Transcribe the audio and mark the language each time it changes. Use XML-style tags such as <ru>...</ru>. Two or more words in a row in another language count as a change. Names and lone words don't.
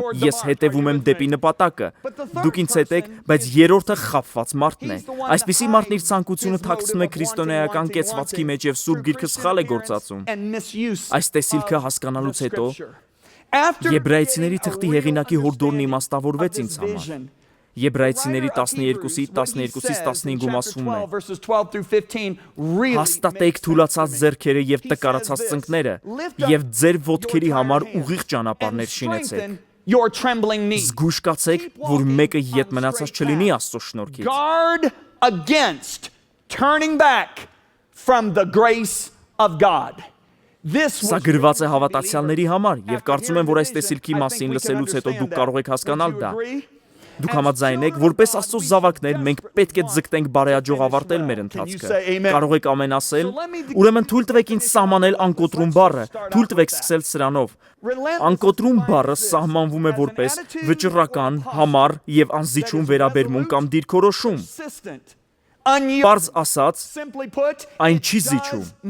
<hy>ես հետևում եմ դեպի նպատակը։ Դուք ինձ հետ եք, բայց երրորդը խաբված մարդն է։ Այսպիսի մարդն իր ցանկությունը թաքցնում է քրիստոնեական կեցվածքի մեջ եւ Սուրբ Գիրքը սխալ է գործածում։ Այս տեսիլքը հասկանալուց հետո Եբրայեցիների թղթի հեղինակի հորդորն իմաստավորվեց ինձ համար։ Եբրայեցիների 12:12-15-ում ասվում է. հաստատեք թուլացած ձեռքերը եւ տկարացած ծնկները եւ ձեր ոտքերի համար ուղիղ ճանապարհներ շինեցեք։ Զգույշ կացեք, որ մեկը ետ մնացած չլինի Աստծո շնորհքից։</hy> <en>Guard against turning back from the grace of God.</en> <hy>Սա գրված է հավատացյալների համար եւ կարծում եմ, որ այս տեսիլքի մասին լսելուց հետո դուք կարող եք հասկանալ դա։ Դուք համաձայն եք, որպես Աստծո զավակներ, մենք պետք է ձգտենք բարեհաջող ավարտել մեր ընթացքը։ Կարող եք ամեն ասել։ Ուրեմն թույլ տվեք ինձ սահմանել անկոտրում բառը։ Թույլ տվեք սկսել սրանով։ Անկոտրում բառը սահմանվում է որպես վճռական, համառ եւ անզիջում վերաբերմունք կամ դիրքորոշում։ Պարզ ասած, այն չի զիջում։</hy>